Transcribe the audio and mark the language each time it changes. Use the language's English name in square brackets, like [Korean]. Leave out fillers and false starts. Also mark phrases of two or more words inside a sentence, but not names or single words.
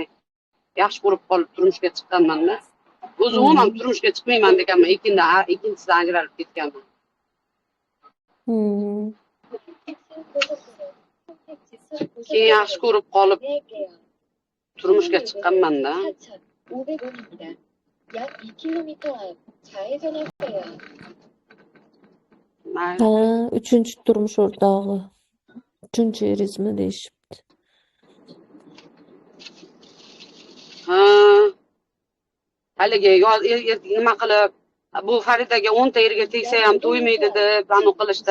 [Uzbek] Yaxshi ko'rib qolib turmushga chiqqanman-da. O'zim ham turmushga chiqmayman deganman, ikkinchisidan ajralib ketganman. Keyin yaxshi ko'rib qolib turmushga chiqqanman-da. [Korean] 500원입니다. 약 2km 앞 좌회전하세요. [Uzbek] Mayli. Ha, uchinchi turmush o'rtog'i. Uchinchi erizmi deyishibdi. Ha. Haligi nima qilib bu Faridaga 10 ta yerga tegsa ham to'ymaydi deb anu qilishdi.